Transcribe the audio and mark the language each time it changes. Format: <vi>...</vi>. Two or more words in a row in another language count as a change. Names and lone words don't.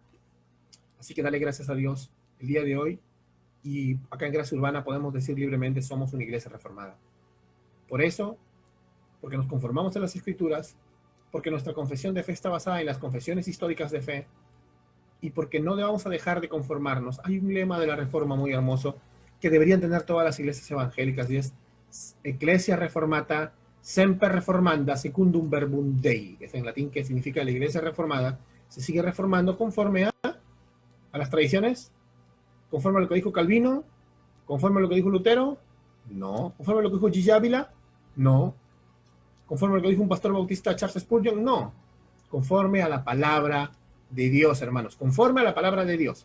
<es>Así que dale gracias a Dios el día de hoy, y acá en Gracia Urbana podemos decir libremente, somos una iglesia reformada. Por eso, porque nos conformamos a las Escrituras, porque nuestra confesión de fe está basada en las confesiones históricas de fe, y porque no vamos a dejar de conformarnos. Hay un lema de la Reforma muy hermoso que deberían tener todas las iglesias evangélicas, y es</es> <la>Ecclesia Reformata semper reformanda secundum verbum Dei,</la> <es>que es en latín, que significa la iglesia reformada se sigue reformando conforme a las tradiciones, conforme a lo que dijo Calvino, conforme a lo que dijo Lutero, no, conforme a lo que dijo Gigi Ávila, no, conforme a lo que dijo un pastor bautista Charles Spurgeon, no, conforme a la palabra de Dios, hermanos, conforme a la palabra de Dios.</es>